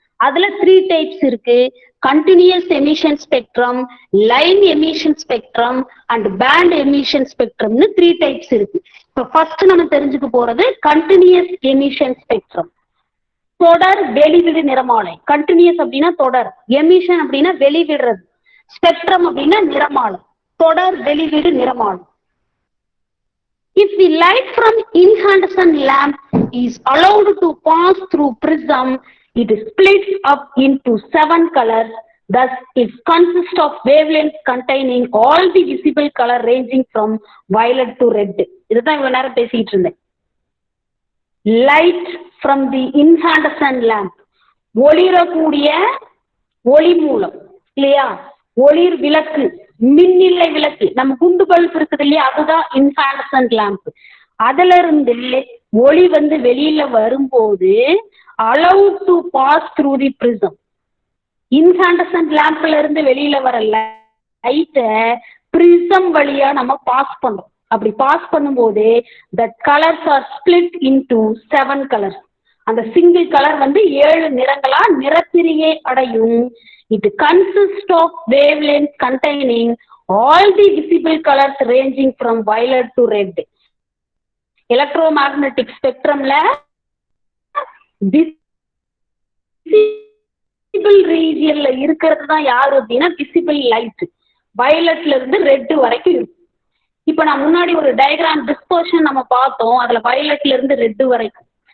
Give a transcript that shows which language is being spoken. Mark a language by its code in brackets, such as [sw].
[ta] அதுல 3 டைப்ஸ் இருக்கு. Continuous emission spectrum, line emission spectrum and pant emission ஸ்பெக்ட்ரம்னு 3 types இருக்கு. இப்போ ஃபர்ஸ்ட் நம்ம தெரிஞ்சுக்க போறது கண்டினியூஸ் எமிஷன் ஸ்பெக்ட்ரம். தொடர் வெளிவிடு நிறமாலை. கண்டினியூஸ் அப்படின்னா தொடர், எமிஷன் அப்படின்னா வெளிவிடுறது, ஸ்பெக்ட்ரம் அப்படின்னா நிறமாலை, தொடர் வெளிவிடு நிறமாலை. [en] If the light from incandescent lamp is allowed to pass through prism, it splits up into 7 colors. Thus, it consists of wavelengths containing all the visible color ranging from violet to red. [ta] இதுதான் இவ்வளவு நேரம் பேசிட்டு இருந்தேன். Light from the இன்காண்டசன்ட் lamp, ஒளிரக்கூடிய ஒளி மூலம் இல்லையா? ஒளிர் விளக்கு, மின்னிலை விளக்கு, நம்ம குண்டு பல்ப் இருக்குது இல்லையா, அதுதான் இன்காண்டசன்ட் லேம்ப். அதுல இருந்து ஒளி வந்து வெளியில வரும்போது [en] allowed to pass through the prism. [ta] இன்காண்டசன்ட் லேம்ப்ல இருந்து வெளியில வர லைட்டை பிரிசம் வழியா நம்ம பாஸ் பண்றோம். அப்படி பாஸ் பண்ணும்போது [en] the colors are split into 7 colors. [ta] அந்த சிங்கிள் கலர் வந்து 7 நிறங்களா நிறப்பிரியை அடையும். [en] It consists of wavelengths containing all the visible colors ranging from violet to red. [ta] Electromagnetic ஸ்பெக்ட்ரம்ல visible ரீஜியன்ல இருக்கிறது தான் யாரு அப்படின்னா விசிபிள் லைட். வயலட்ல இருந்து ரெட் வரைக்கும் இருக்கும். இப்ப நான் முன்னாடி ஒரு டயக்ராம் டிஸ்பர்ஷன் நம்ம பார்த்தோம், அதுல வயலட்ல இருந்து ரெட் வரைக்கும்.